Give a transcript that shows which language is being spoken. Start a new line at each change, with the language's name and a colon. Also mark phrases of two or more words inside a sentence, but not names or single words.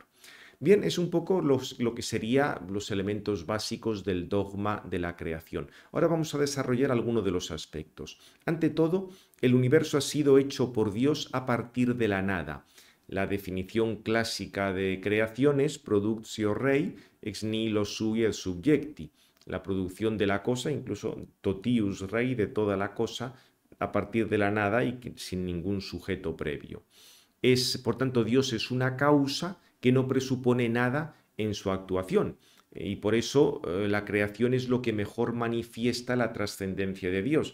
Spanish: Bien, es un poco lo que serían los elementos básicos del dogma de la creación. Ahora vamos a desarrollar algunos de los aspectos. Ante todo, el universo ha sido hecho por Dios a partir de la nada. La definición clásica de creación es
Latin: productio rei ex nihilo sui et subjecti.
Spanish: La producción de la cosa, incluso
Latin: totius rei,
Spanish: de toda la cosa, a partir de la nada y sin ningún sujeto previo. Por tanto, Dios es una causa que no presupone nada en su actuación. Y por eso la creación es lo que mejor manifiesta la trascendencia de Dios.